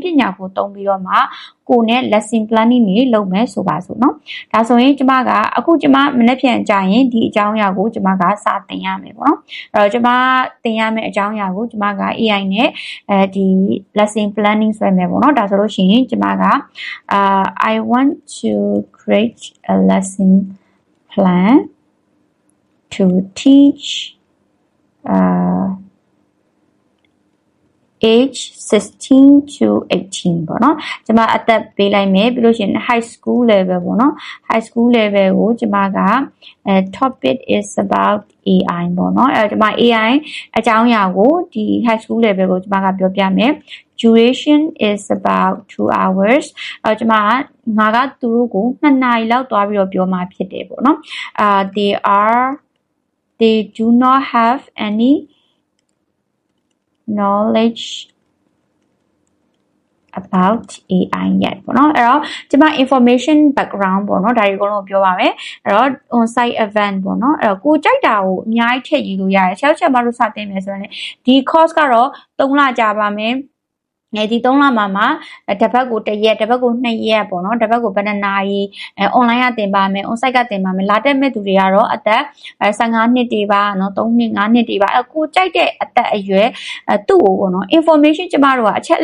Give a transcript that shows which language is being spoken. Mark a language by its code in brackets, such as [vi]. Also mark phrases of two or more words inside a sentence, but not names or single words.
[my] ညာကိုသုံးပြီးတော့မှကိုနဲ့ [en] lesson planning [my] နေလုပ်မယ်ဆိုပါစို့เนาะဒါဆိုရင်ကျမကအခုကျမမနေ့ပြန်ကြရင်ဒီအကြောင်းအရာကိုကျမကစသင်ရမယ်ပေါ့နော်အဲ့တော့ကျမသင်ရမယ့်အကြောင်းအရာကိုကျမက AI နဲ့ဒီ [en] lesson planning [my] ဆွဲမယ်ပေါ့နော်ဒါဆိုလို့ရှိရင်ကျမက [en] I want to create a lesson plan to teach age 16 to 18 [my] ပေါ့နော်ကျမအသက်ပေးလိုက်မယ်ပြီးလို့ရှိရင် [en] high school level [my] ပေါ့နော် [en] high school level [my] ကိုကျမက [en] topic is about AI [my] ပေါ့နော်အဲ့တော့ကျမ AI အကြောင်းအရာကိုဒီ [en] high school level [my] ကိုကျမကပြောပြမယ် [en] duration is about 2 hours [my] အဲ့တော့ကျမငါကသူတို့ကို2နာရီလောက်သွားပြီးတော့ပြောမှာဖြစ်တယ်ပေါ့နော် [en] they do not have any knowledge about AI yet [my] ပေါ့နော်အဲ့တော့ကျမ [en] information background [my] ပေါ့နော်ဒါတွေအကုန်လုံးပြောပါမယ်အဲ့တော့ [en] on site [my] event ပေါ့နော်အဲ့တော့ကိုကြိုက်တာကိုအများကြီးထည့်ရေးလို့ရတယ်ဆရာချက်မလို့စတင်မယ်ဆိုရင်ဒီ course ကတော့3လကြာပါမယ်ဒီ3လမှာတစ်ပတ်ကို1ရက်တစ်ပတ်ကို2ရက်ပေါ့နော်တစ်ပတ်ကိုဘယ်နှစ်နာရီ online ကသင်ပါမယ် [en] on site [my] ကသင်ပါမယ်လာတက်မဲ့သူတွေကတော့အသက်15နှစ်တွေပါเนาะ3နှစ်5နှစ်တွေပါကိုကြိုက်တဲ့အသက်အရွယ်သူ့ကိုပေါ့နော် information ကျမတို့ကအချက်အ